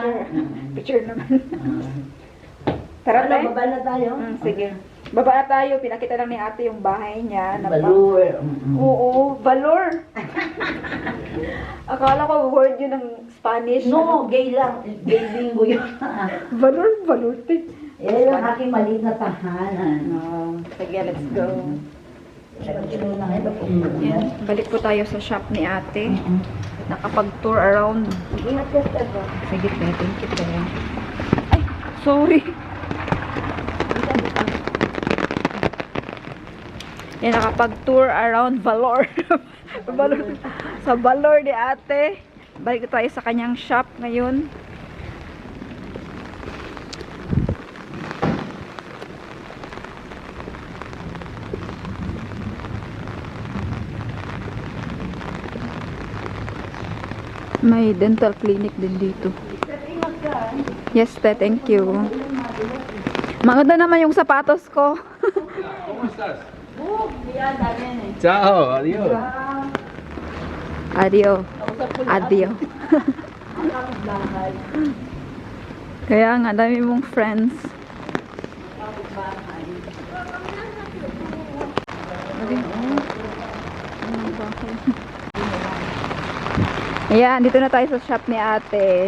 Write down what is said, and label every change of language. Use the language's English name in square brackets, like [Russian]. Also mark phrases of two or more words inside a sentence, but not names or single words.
[Filipino] Picture. Picture naman. Tara, Ano, te. baba na tayo? Sige. Baba na tayo. Pinakita lang ni ate yung bahay niya. Balur. Oo, valor. Akala ko word yun ng Spanish. No, gay lang. Gay bingo yun. Valor, valor. te. Yan yung aking maliit na tahanan. Sige, [English] let's go. [Filipino] Continue na ito po. Yan. Balik po tayo sa shop ni ate. Nakapag-tour around. Ingat ka sa ito. Sige, [English] te. Thank you, [Filipino] te. Ay, sorry. Yan, nakapag-tour around Valor. Valor. Sa Valor ni ate. Balik tayo sa kanyang shop ngayon. May dental clinic din dito. [English] Yes, te. Thank you. [Filipino] Maganda naman yung sapatos ko. [Spanish] ¿Cómo estás? [Filipino] Yan, dami yan eh. [Spanish] Chao, adiós. Adio. Adio. [Filipino] Ang kapit-bahay. Kaya nga, dami mong friends. Kapit-bahay. Ayan, dito na tayo sa shop ni ate.